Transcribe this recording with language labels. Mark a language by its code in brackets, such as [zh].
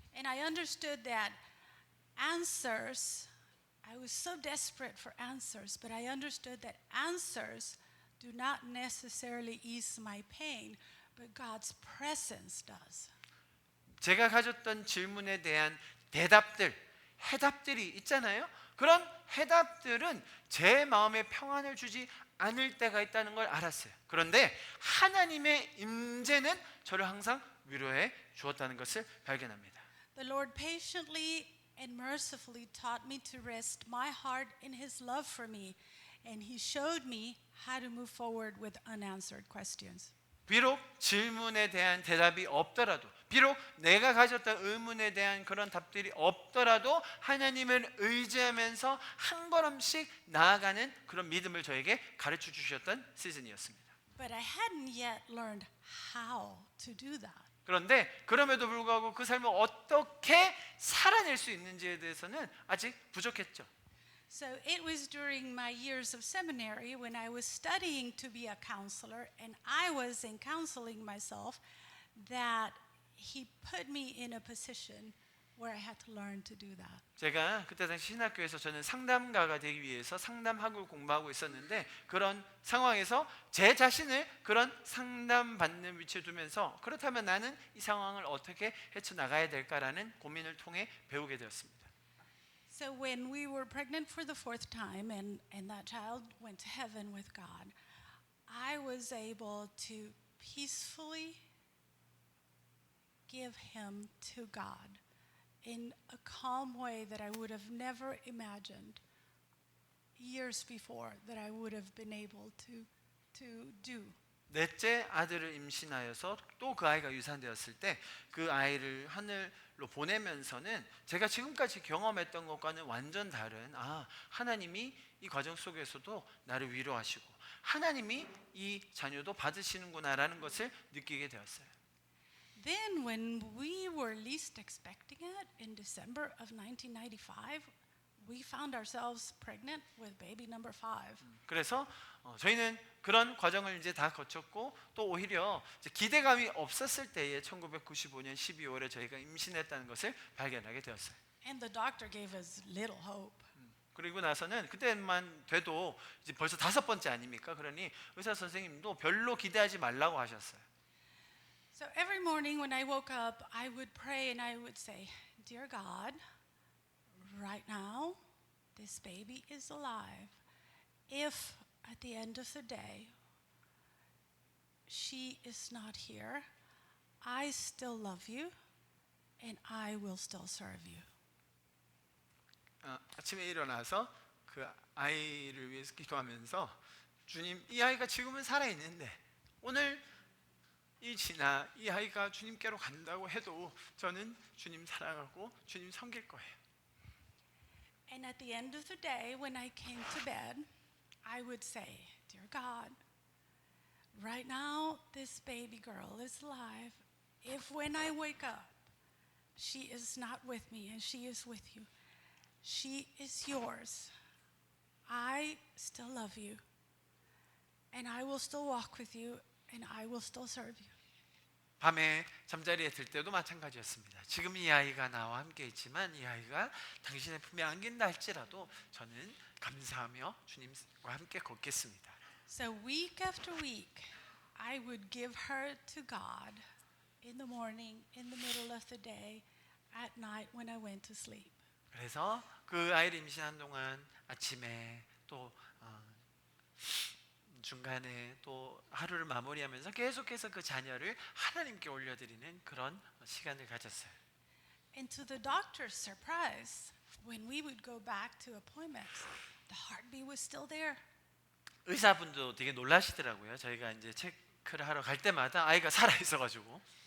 [en] And I understood that answers, I was so desperate for answers, but I understood that answers do not necessarily ease my pain, but God's presence does. [ko] 제가 가졌던 질문에 대한 대답들, 해답들이 있잖아요. 그런 해답들은 제 마음에 평안을 주지 않을 때가 있다는 걸 알았어요. 그런데 하나님의 임재는 저를 항상 위로해 주었다는 것을 발견합니다. [en] The Lord patiently and mercifully taught me to rest my heart in His love for me, and He showed me how to move forward with unanswered questions. [ko] 비록 질문에 대한 대답이 없더라도, 비록 내가 가졌던 의문에 대한 그런 답들이 없더라도 하나님을 의지하면서 한 걸음씩 나아가는 그런 믿음을 저에게 가르쳐 주셨던 시즌이었습니다. [en] But I hadn't yet learned how to do that. [ko] 그런데 그럼에도 불구하고 그 삶을 어떻게 살아낼 수 있는지에 대해서는 아직 부족했죠. [en] So it was during my years of seminary when I was studying to be a counselor and I was in counseling myself that He put me in a position where I had to learn to do that. [ko] 제가 그때 당시 신학교에서 저는 상담가가 되기 위해서 상담학을 공부하고 있었는데 그런 상황에서 제 자신을 그런 상담받는 위치에 두면서 그렇다면 나는 이 상황을 어떻게 헤쳐나가야 될까라는 고민을 통해 배우게 되었습니다. [en] So when we were pregnant for the fourth time and that child went to heaven with God, I was able to peacefully give him to God in a calm way that I would have never imagined years before that I would have been able to do. [ko] 넷째 아들을 임신하여서 또 그 아이가 유산되었을 때 그 아이를 하늘로 보내면서는 제가 지금까지 경험했던 것과는 완전 다른 하나님이 이 과정 속에서도 나를 위로하시고 하나님이 이 자녀도 받으시는구나라는 것을 느끼게 되었어요. [en] Then when we were least expecting it in December of 1995, we found ourselves pregnant with baby number 5. [ko] 그래서 저희는 그런 과정을 이제 다 거쳤고 또 오히려 이제 기대감이 없었을 때에 1995년 12월에 저희가 임신했다는 것을 발견하게 되었어요. [en] And the doctor gave us little hope. [ko] 그리고 나서는 그때만 돼도 이제 벌써 5번째 아닙니까? 그러니 의사 선생님도 별로 기대하지 말라고 하셨어요. [en] So every morning when I woke up, I would pray and I would say, Dear God, right now, this baby is alive. If at the end of the day, she is not here, I still love you and I will still serve you. [ko] 아침에 일어나서 그 아이를 위해서 기도하면서 주님, 이 아이가 지금은 살아있는데 오늘 이 아이가 주님께로 간다고 해도 저는 주님 사랑하고 주님 섬길 거예요. [en] And at the end of the day, when I came to bed, I would say, Dear God, right now this baby girl is alive. If when I wake up, she is not with me and she is with you, she is yours. I still love you and I will still walk with you and I will still serve you. [ko] 밤에 잠자리에 들 때도 마찬가지였습니다. 지금 이 아이가 나와 함께 있지만 이 아이가 당신의 품에 안긴다 할지라도 저는 감사하며 주님과 함께 걷겠습니다. [en] So week after week, I would give her to God in the morning, in the middle of the day, at night when I went to sleep. [ko] 그래서 그 아이를 임신한 동안 아침에 또 중간에 또 하루를 마무리하면서 계속해서 그 자녀를 하나님께 올려드리는 그런 시간을 가졌어요. [en] And to the doctor's surprise, when we would go back to appointments, the heartbeat was still there. [ko] 의사분도 되게 놀라시더라고요. 저희가 이제 체크를 하러 갈 때마다 아이가 살아 있어가지고.